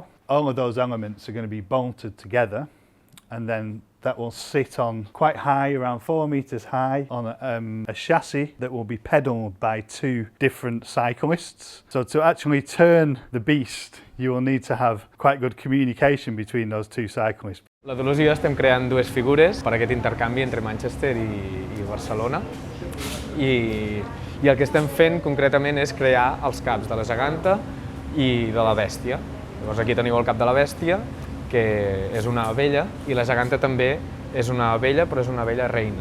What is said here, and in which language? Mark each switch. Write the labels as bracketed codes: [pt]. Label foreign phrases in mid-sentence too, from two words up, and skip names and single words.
[en] All of those elements are going to be bolted together, and then that will sit on quite high, around 4 meters high, on a chassis that will be pedalled by two different cyclists. So to actually turn the beast, you will need to have quite good communication between those two cyclists. [ca] La Dolors i jo estem creant dues figures per aquest intercanvi entre Manchester i Barcelona, i el que estem fent concretament és crear els caps de la geganta i de la bèstia. Llavors aquí teniu el cap de la bèstia, que és una abella, i la geganta també és una abella, però és una abella reina.